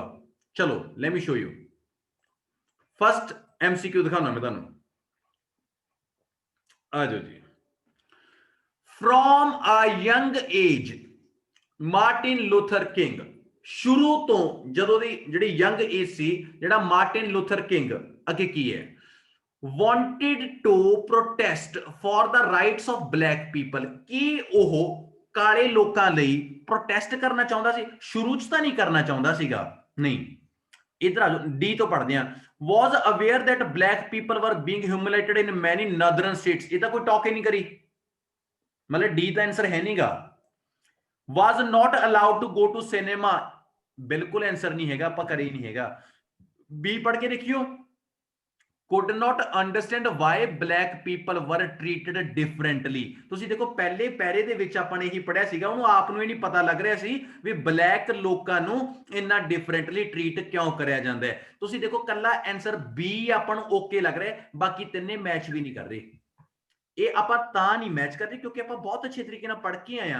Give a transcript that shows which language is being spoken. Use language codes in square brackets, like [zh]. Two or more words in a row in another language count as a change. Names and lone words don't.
[pa] ਚਲੋ [en] let me show you. [pa] ਫਸਟ MCQ ਦਿਖਾਉਣਾ ਮੈਂ ਤੁਹਾਨੂੰ, ਆ ਜਾਓ ਜੀ। [en] from a young age [pa] ਮਾਰਟਿਨ ਲੂਥਰ ਕਿੰਗ, ਸ਼ੁਰੂ ਤੋਂ ਜਦੋਂ ਦੀ ਜਿਹੜੀ [en] young age [pa] ਸੀ, ਜਿਹੜਾ ਮਾਰਟਿਨ ਲੂਥਰ ਕਿੰਗ ਅੱਗੇ ਕੀ ਹੈ, [en] wanted to protest for the rights of black people, [pa] ਕੀ ਉਹ ਕਾਲੇ ਲੋਕਾਂ ਲਈ ਪ੍ਰੋਟੈਸਟ ਕਰਨਾ ਚਾਹੁੰਦਾ ਸੀ? ਸ਼ੁਰੂ ਚ ਤਾਂ ਨਹੀਂ ਕਰਨਾ ਚਾਹੁੰਦਾ ਸੀਗਾ, ਨਹੀਂ। ਇਧਰ ਆ ਜਾਓ, ਡੀ ਤੋਂ ਪੜ੍ਹਦੇ ਆ। [en] was aware that black people were being humiliated in many northern states, [pa] ਇਹ ਤਾਂ ਕੋਈ ਟਾਕ ਹੀ ਨਹੀਂ ਕਰੀ, ਮਤਲਬ ਡੀ ਦਾ ਆਨਸਰ ਹੈ ਨਹੀਂਗਾ। [en] was not allowed to go to cinema, [pa] ਬਿਲਕੁਲ ਆਨਸਰ ਨਹੀਂ ਹੈਗਾ, ਆਪਾਂ ਕਰੇ ਹੀ ਨਹੀਂ ਹੈਗਾ। ਬੀ ਪੜ੍ਹ ਕੇ ਦੇਖਿਓ, [en] could not understand why black people were treated differently, [pa] ਤੁਸੀਂ ਦੇਖੋ ਪਹਿਲੇ ਪੈਰੇ ਦੇ ਵਿੱਚ ਆਪਾਂ ਨੇ ਇਹੀ ਪੜਿਆ ਸੀਗਾ, ਉਹਨੂੰ ਆਪ ਨੂੰ ਹੀ ਨਹੀਂ ਪਤਾ ਲੱਗ ਰਿਹਾ ਸੀ ਵੀ ਬਲੈਕ ਲੋਕਾਂ ਨੂੰ ਇੰਨਾ [en] differently treat [pa] ਕਿਉਂ ਕਰਿਆ ਜਾਂਦਾ ਹੈ। ਤੁਸੀਂ ਦੇਖੋ ਕੱਲਾ ਆਨਸਰ ਬੀ ਆਪਾਂ ਨੂੰ ਓਕੇ ਲੱਗ ਰਿਹਾ, ਬਾਕੀ ਤਿੰਨੇ ਮੈਚ ਵੀ ਨਹੀਂ ਕਰ ਰਹੇ। ਇਹ ਆਪਾਂ ਤਾਂ ਨਹੀਂ ਮੈਚ ਕਰਦੇ ਕਿਉਂਕਿ ਆਪਾਂ ਬਹੁਤ ਅੱਛੇ ਤਰੀਕੇ ਨਾਲ ਪੜ੍ਹ ਕੇ ਆਏ ਆ।